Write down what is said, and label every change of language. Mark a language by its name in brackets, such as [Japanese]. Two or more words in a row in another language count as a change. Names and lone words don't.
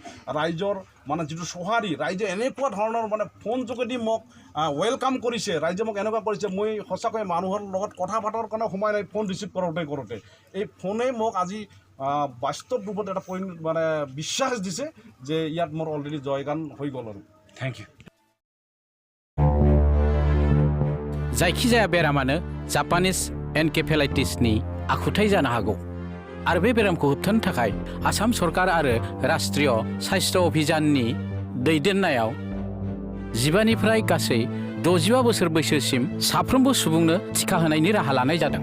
[Assamese] ৰাইজৰ মানে যিটো চহাৰি, ৰাইজে এনেকুৱা ধৰণৰ মানে ফোন যোগেদি মোক ৱেলকাম কৰিছে, ৰাইজে মোক এনেকুৱা কৰিছে, মই সঁচাকৈ মানুহৰ লগত কথা পতাৰ কাৰণে সময় নাই, [English] phone receive [Assamese] কৰোঁতে এই ফোনেই মোক আজি বাস্তৱ ৰূপত এটা মানে বিশ্বাস দিছে যে ইয়াত মোৰ অলৰেডি জয়গান হৈ গ'ল। আৰু [English] thank you. [Bodo] जायखिजाया बेरामानो [English] Japanese encephalitis [Bodo] आखुथाय जानो हागौ आरो बे बेरामखौ होबथानो थाखाय आसाम सरकार आरो राष्ट्रीय स्वास्थ्य अभियाननि दैदेननायाव 15 निफ्राय गासै 65 बोसोर बैसोसिम साफ्रोमबो सुबुंनो टिका होनायनि राहा लानाय जादों।